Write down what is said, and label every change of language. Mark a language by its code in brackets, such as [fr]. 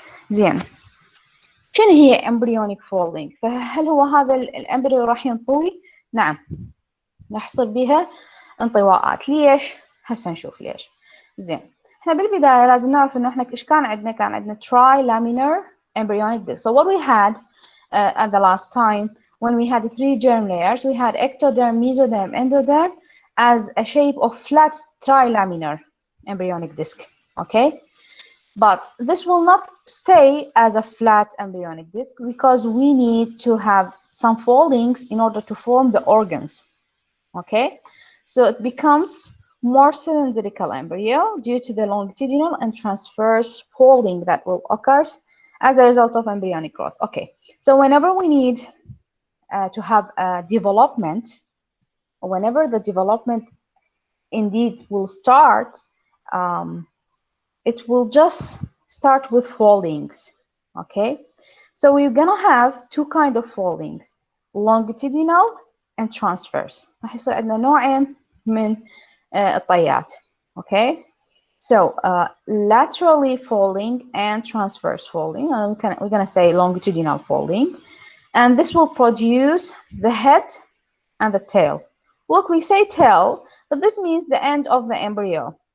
[ar] زين، شنو هي embryonic folding؟ فهل هو هذا الامبريو راح ينطوي؟ نعم، راح يصير بيها انطواءات. ليش؟ هسه نشوف ليش. زين، احنا بالبداية لازم نعرف انه احنا ايش كان عندنا؟ كان عندنا trilaminar embryonic disc. [en] So what we had at the last time when we had the 3 germ layers, we had ectoderm, mesoderm, endoderm as a shape of flat trilaminar embryonic disc. Okay, but this will not stay as a flat embryonic disc because we need to have some foldings in order to form the organs. Okay, so it becomes more cylindrical embryo due to the longitudinal and transverse folding that will occur as a result of embryonic growth. Okay, so whenever we need to have a development, whenever the development indeed will start, it will just start with foldings. Okay, so we're gonna have 2 kind of foldings, longitudinal and transverse. [ar] راح يصير عندنا نوعين من الطيات. [en] Okay, so laterally folding and transverse folding. We're gonna say longitudinal folding, and this will produce the head and the tail. Look, we say tail, but this means the end of the embryo.